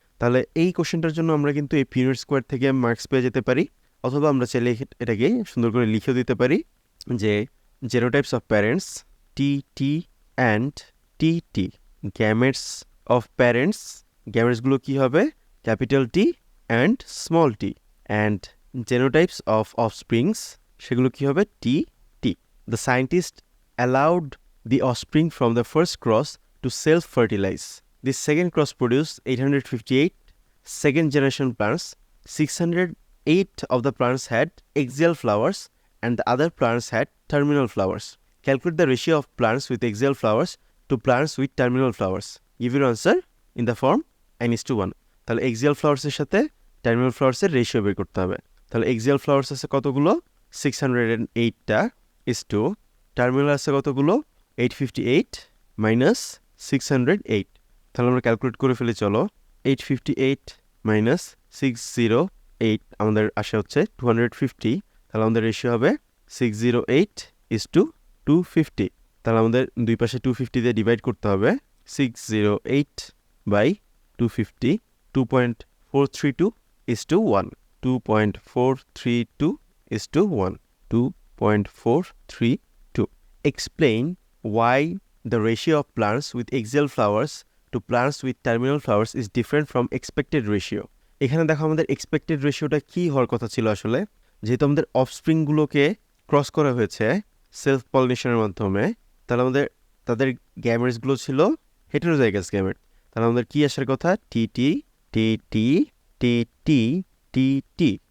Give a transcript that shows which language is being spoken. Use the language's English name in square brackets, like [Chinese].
[Bangla] তাহলে এই কোশ্চেনটার জন্য আমরা কিন্তু এই পুনেট স্কোয়ার থেকে মার্কস পেয়ে যেতে পারি, অথবা আমরা চাইলে এটাকে সুন্দর করে লিখেও দিতে পারি যে [English] genotypes of parents T T and T T, gametes of parents [Bangla] গ্যামেটসগুলো কি হবে? [English] capital T and small T, and genotypes of offsprings [Bangla] সেগুলো কি হবে? [English] T T. The scientist allowed the offspring from the first cross to self-fertilize. This second cross produced 858 second generation plants. 608 of the plants had axial flowers and the other plants had terminal flowers. Calculate the ratio of plants with axial flowers to plants with terminal flowers. Give your answer in the form n:1. [Bangla] তাহলে axial flowers এর সাথে terminal flowers এর ratio বের করতে হবে। তাহলে axial flowers আছে কতগুলো? 608টা is to terminal আছে কতগুলো? 858 minus 608। তাহলে আমরা ক্যালকুলেট করে ফেলি চলো। 858 minus 608 আমাদের আসে হচ্ছে 250। তাহলে আমাদের রেশিও হবে 608 is to 250। তাহলে আমাদের দুই পাশে 250 দিয়ে ডিভাইড করতে হবে। [English] 608 by 250, 2.432 is to 1, 2.432 is to 1, 2.432। Explain why the ratio of plants with axial flowers to plants with terminal flowers is different from expected ratio. [Bangla] এখানে দেখো আমাদের এক্সপেক্টেড রেশিওটা কি হওয়ার কথা ছিল আসলে, যেহেতু আমাদের অফস্প্রিংগুলোকে ক্রস করা হয়েছে সেলফ পলিনেশনের মাধ্যমে, তাহলে আমাদের তাদের গ্যামেটসগুলো ছিল হেটেরোজাইগাস গ্যামেট। তাহলে আমাদের কি আসার কথা? টি টি টি টি টি টি টি টি।